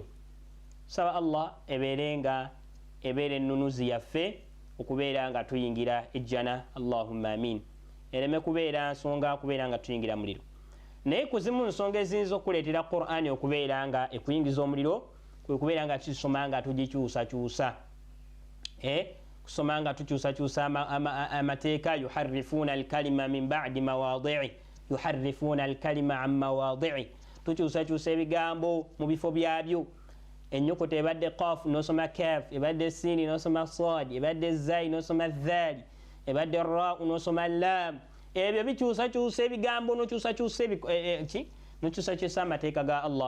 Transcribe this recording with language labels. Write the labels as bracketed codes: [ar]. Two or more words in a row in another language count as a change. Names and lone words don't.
[lg] Saba Allah ebeere ennunuzi yaffe okubeera nga tuyingira ejjana, [ar] اللهم آمين. [lg] Ereme kubeera nsonga kubeera nga tuyingira muliro. Naye kuzimu nsonga eziyinza okuleetera Qur'ani okubeera nga ekuyingiza omuliro kwe kubeera nga tusoma nga tugikyusakyusa. Kusoma nga tukyusakyusa amateeka, [ar] يحرفون الكلم من بعد مواضعه يحرفون الكلم عن مواضعه, [lg] tukyusakyusa ebigambo mu bifo byabyo. Ennyukuta ebadde qaf nosoma kaf, ebadde sini nosoma sad, ebadde zai nosoma dhali, ebadde ra nosoma lam. Ebyo bikyusakyusa ebigambo nokyusakyusa amateeka ga Allah.